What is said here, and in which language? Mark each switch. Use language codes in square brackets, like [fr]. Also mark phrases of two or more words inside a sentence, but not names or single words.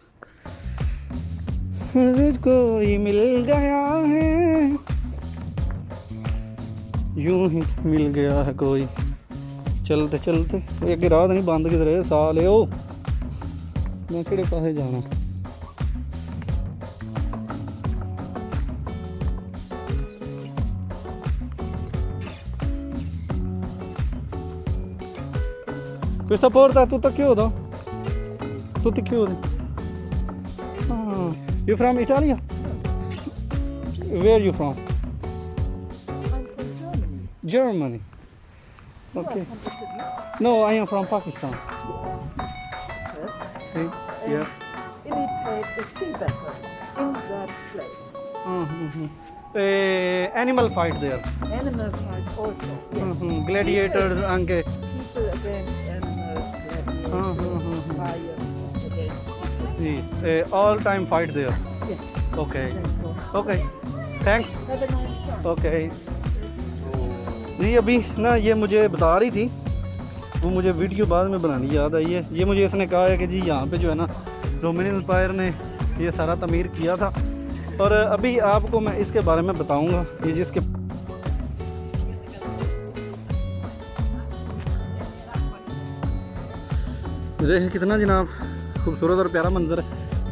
[ur] کوئی مل گیا ہے، یوں ہی مل گیا ہے کوئی، چلتے چلتے ایک رات نہیں بند کدھر ہے سالے او, [pa] میں کیہڑے پاسے جانا. [it] Questa porta è tutta chiusa? Tutti chiusi? [en] Ah, you from Italia? Where you from? I'm from Germany. Germany. Okay. No, I am from Pakistan. See? Yes. Imitate the sea battle in that place. Animal fight there. Animal fight also. Yes. Gladiators anche. People against animals, gladiators, lions against people. Sì. All time fight there. Yes. Okay. That's all. Okay. Thanks. Have a nice time. Okay. [ur] جی ابھی نا یہ مجھے بتا رہی تھی، وہ مجھے ویڈیو بعد میں بنانی یاد آئی ہے. یہ مجھے اس نے کہا ہے کہ جی یہاں پہ جو ہے نا رومن ایمپائر نے یہ سارا تعمیر کیا تھا، اور ابھی آپ کو میں اس کے بارے میں بتاؤں گا. یہ جس کے دیکھیں کتنا جناب خوبصورت اور پیارا منظر ہے.